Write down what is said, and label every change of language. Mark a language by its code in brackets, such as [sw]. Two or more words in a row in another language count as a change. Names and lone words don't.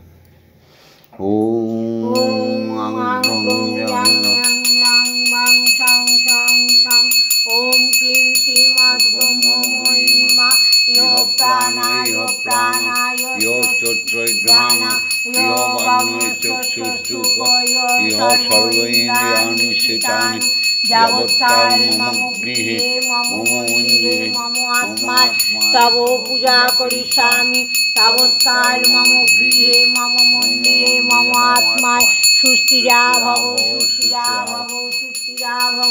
[sa] ওম ওম ক্লিং শ্রীমদ্ব্রহ্মময়ী মা ইহ প্রাণায় প্রাণায় ইহ চৈত্রজ্ঞান ইহ বাগ্ময়চক্ষুশ্চুক ইহ সর্বেন্দ্রিয়াণি শিতানি যাবৎকাল মম গৃহে মম মন্দিরে মম আত্মা তব পূজা করিষ্যামি তাবৎকাল মম গৃহে মম মন্দিরে মম আত্মায় সুস্থিরা ভব সুস্থিরা ভব সুস্থিরা ভব।